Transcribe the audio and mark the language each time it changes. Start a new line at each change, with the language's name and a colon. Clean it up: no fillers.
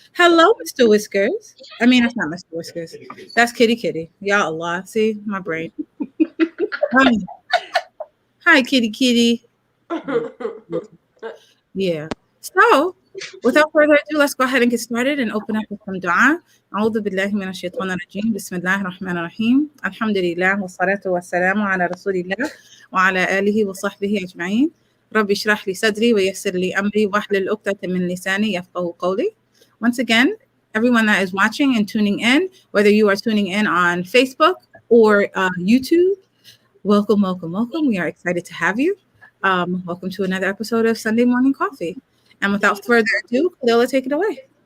English: Hello, Mr. Whiskers. I mean, that's not Mr. Whiskers. That's Kitty Kitty. Ya Allah. See, my brain. Hi, Kitty Kitty. Yeah. So, without further ado, let's go ahead and get started and open up with some dua.
Arabic: أعوذ بالله من الشيطان الرجيم بسم الله الرحمن الرحيم الحمد لله والصلاة والسلام على رسول الله وعلى آله وصحبه أجمعين رب اشرح لي صدري ويسر لي أمري واحلل عقدة من لساني يفقهوا قولي.
English: Once again, everyone that is watching and tuning in, whether you are tuning in on Facebook or YouTube, welcome, welcome, welcome. We are excited to have you. Welcome to another episode of Sunday Morning Coffee. And without further ado, Khalila, take it away.